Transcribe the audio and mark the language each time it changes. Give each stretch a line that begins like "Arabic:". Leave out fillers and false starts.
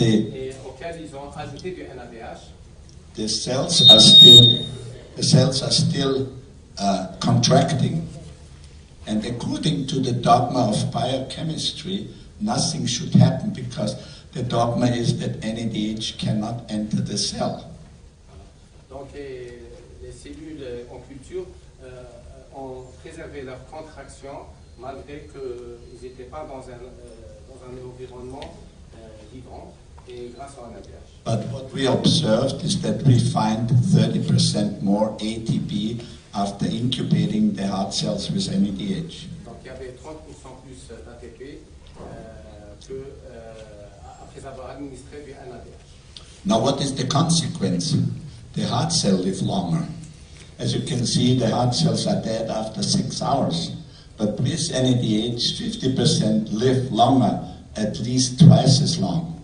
French: et auxquelles ils ont ajouté du NADH.
English: the cells are still contracting. And according to the dogma of biochemistry, nothing should happen because the dogma is that NADH cannot enter the cell.
French: Donc les cellules en culture ont préservé leur contraction malgré qu'ils n'étaient pas dans un environnement vivant et grâce au NADH.
English: But what we observed is that we find 30% more ATP after incubating the heart cells with NADH.
French: Donc il y avait 30% plus d'ATP après avoir administré du NADH.
English: Now what is the consequence? The heart cells live longer. As you can see, the heart cells are dead after 6 hours. But with NADH, 50% live longer, at least twice as long.